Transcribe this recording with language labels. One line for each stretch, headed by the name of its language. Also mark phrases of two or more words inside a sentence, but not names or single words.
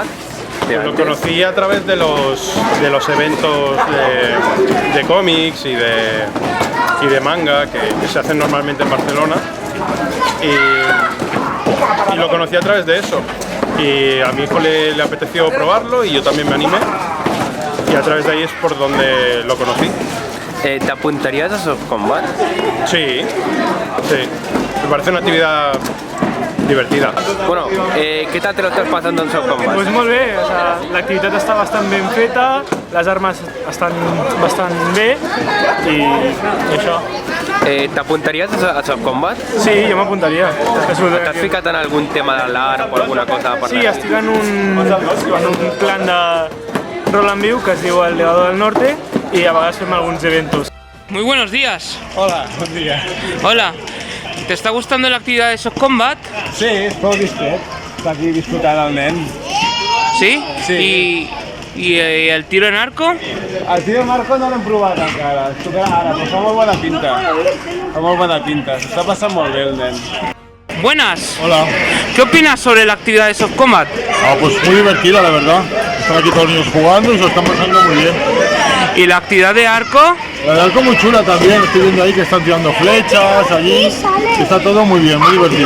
Spanish: Pues lo conocí a través de los eventos de cómics y de manga que se hacen normalmente en Barcelona y lo conocí a través de eso. Y a mi hijo le apeteció probarlo y yo también me animé y a través de ahí es por donde lo conocí. ¿Te apuntarías a Soft Combat? Sí, me parece una actividad divertida.
Catalan: Bueno, què tal te lo estàs passant en Soft Combat? Pues molt bé, o sigui, l'activitat està bastant ben feta, les armes estan bastant bé i això. T'apuntaries a Soft Combat? Sí, jo m'apuntaria. T'has ficat en algun tema de l'art o alguna cosa? Sí, estic en un plan de rol en viu que es diu El Legado del Norte y a vegades fem alguns eventos.
Spanish: Muy buenos días. Hola, buen día. Hola. ¿Te está gustando la actividad de Soft Combat?
Catalan: Sí, és prou discret. Està aquí disfrutant el nen. ¿Sí? Sí.
Spanish: ¿Y el tiro en arco?
Catalan: El tio Marco no l'hem provat encara. Es tocarà ara, però fa molt bona pinta. Fa molt bona pinta. S'està passant molt bé el nen.
Spanish: Buenas. Hola. ¿Qué opinas sobre la actividad de Soft Combat? Pues muy divertida, la verdad. Están aquí todos los niños jugando y se lo están pasando muy bien. ¿Y la actividad de arco? La de arco muy chula también. Estoy viendo ahí que están tirando flechas allí. Está todo muy bien, muy divertido.